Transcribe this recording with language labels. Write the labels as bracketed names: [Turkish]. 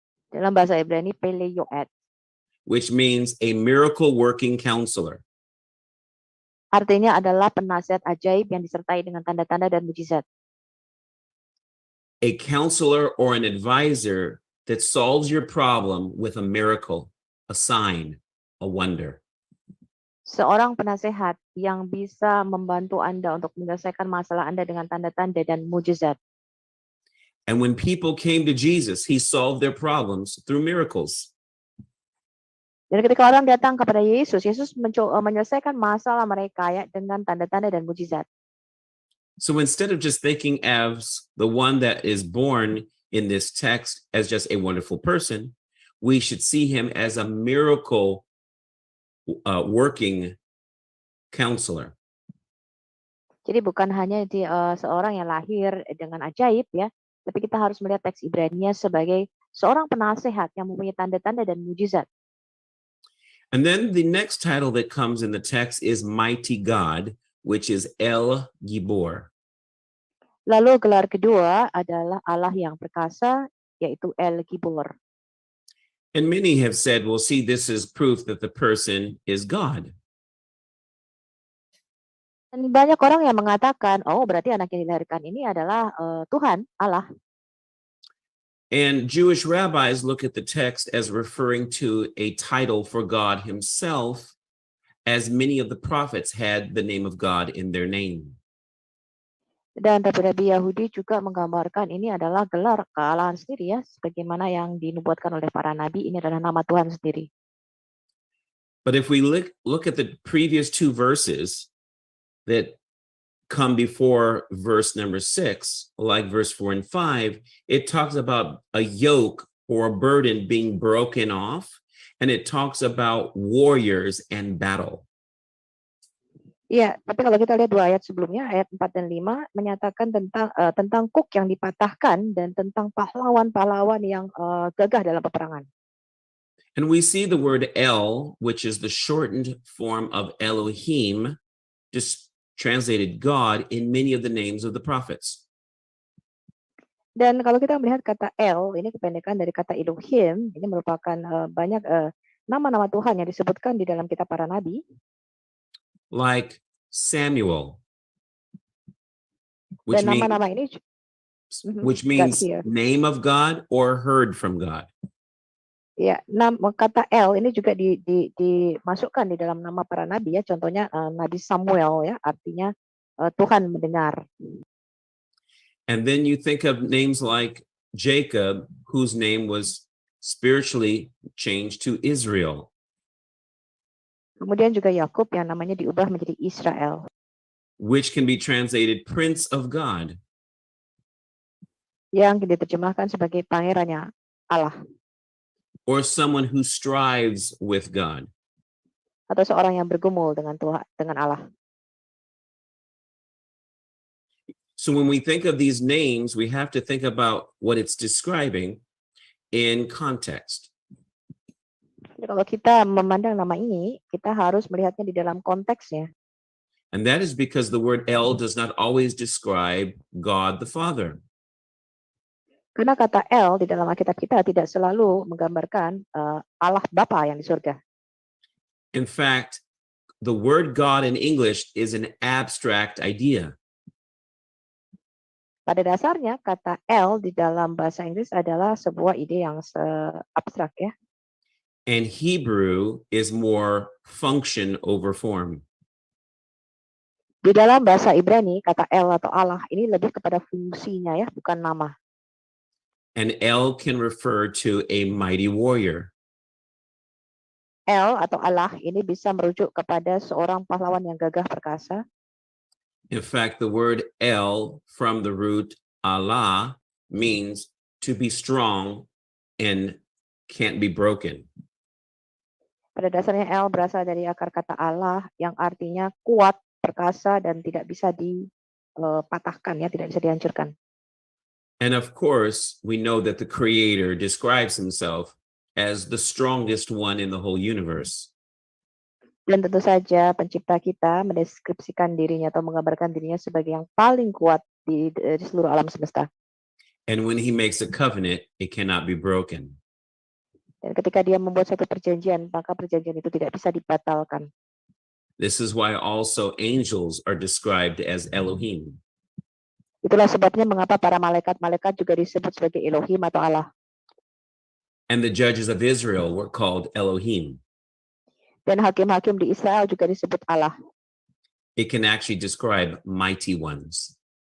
[Indonesian] Dalam bahasa Ibrani pele yoet, [English] which means a miracle working counselor. [Indonesian] artinya adalah penasihat ajaib yang disertai dengan tanda-tanda dan mujizat. [English] A counselor or an advisor that solves your problem with a miracle, a sign, a wonder. [Indonesian] Seorang penasehat yang bisa membantu Anda untuk menyelesaikan masalah Anda dengan tanda-tanda dan mujizat. [English] And when people came to Jesus, he solved their problems through miracles. [Indonesian] Dan ketika orang datang kepada Yesus, Yesus menyelesaikan masalah mereka ya dengan tanda-tanda dan mujizat. [English] So instead of just thinking as the one that is born in this text as just a wonderful person, we should see him as a miracle working counselor. [Indonesian] Jadi bukan hanya seorang yang lahir dengan ajaib ya, tapi kita harus melihat teks Ibraninya sebagai seorang penasehat yang mempunyai tanda-tanda dan mujizat. [English] And then the next title that comes in the text is Mighty God, which is El Gibor. [Indonesian] Lalu gelar kedua adalah Allah yang perkasa, yaitu El Gibor. [English] And many have said, well, see, this is proof that the person is God. [Indonesian] Dan banyak orang yang mengatakan, oh berarti anak yang dilahirkan ini adalah Tuhan, Allah. [English] And Jewish rabbis look at the text as referring to a title for God himself, as many of the prophets had the name of God in their name. [Indonesian] Dan Rabbi Yahudi juga menggambarkan ini adalah gelar kealahan sendiri ya, sebagaimana yang dinubuatkan oleh para nabi, ini adalah nama Tuhan sendiri. [English] But if we look at the previous 2 verses that come before verse number 6, like verse 4 and 5, it talks about a yoke or a burden being broken off, and it talks about warriors and battle. [Indonesian] Iya, tapi kalau kita lihat 2 ayat sebelumnya, ayat 4 dan 5 menyatakan tentang kuk yang dipatahkan dan tentang pahlawan-pahlawan yang gagah dalam peperangan. [English] And we see the word El, which is the shortened form of Elohim, just translated God, in many of the names of the prophets. [Indonesian] Dan kalau kita melihat kata El, ini kependekan dari kata Elohim, ini merupakan banyak nama-nama Tuhan yang disebutkan di dalam kitab para nabi. [English] Like Samuel, which [Indonesian] Dan nama-nama ini [English] means here. name of God or heard from God. [Indonesian] Ya, kata El ini juga dimasukkan di dalam nama para nabi ya. Contohnya Nabi Samuel ya, artinya Tuhan mendengar. [English] And then you think of names like Jacob, whose name was spiritually changed to Israel. [Indonesian] Kemudian juga Yakub yang namanya diubah menjadi Israel, [English] which can be translated Prince of God. [Indonesian] yang diterjemahkan sebagai pangerannya Allah, [English] Or someone who strives with God. [Indonesian] atau seorang yang bergumul dengan Tuhan, dengan Allah. [English] So when we think of these names, we have to think about what it's describing in context. [Indonesian] Jadi kalau kita memandang nama ini, kita harus melihatnya di dalam konteksnya. [English] And that is because the word El does not always describe God the Father. [Indonesian] Karena kata El di dalam Alkitab kita tidak selalu menggambarkan Allah Bapa yang di surga. [English] In fact, the word God in English is an abstract idea. [Indonesian] Pada dasarnya kata El di dalam bahasa Inggris adalah sebuah ide yang abstrak ya. [English] And Hebrew is more function over form. [Indonesian] Di dalam bahasa Ibrani kata El atau Allah ini lebih kepada fungsinya ya, bukan nama. [English] And El can refer to a mighty warrior. [Indonesian] El atau Allah ini bisa merujuk kepada seorang pahlawan yang gagah perkasa. [English] In fact, the word El from the root Allah means to be strong and can't be broken. [Indonesian] Pada dasarnya El berasal dari akar kata Allah yang artinya kuat, perkasa, dan tidak bisa dipatahkan ya, tidak bisa dihancurkan. [English] And of course, we know that the Creator describes himself as the strongest one in the whole universe. [Indonesian] Dan tentu saja pencipta kita mendeskripsikan dirinya atau menggambarkan dirinya sebagai yang paling kuat di seluruh alam semesta. [English] And when he makes a covenant, it cannot be broken. [Indonesian] Dan ketika dia membuat satu perjanjian, maka perjanjian itu tidak bisa dibatalkan. [English] This is why also angels are described as Elohim. [Indonesian] Itulah sebabnya mengapa para malaikat-malaikat juga disebut sebagai Elohim atau Allah. [English] And the judges of Israel were called Elohim. [Indonesian] Dan hakim-hakim di Israel juga disebut Allah. [English] It can actually describe mighty ones.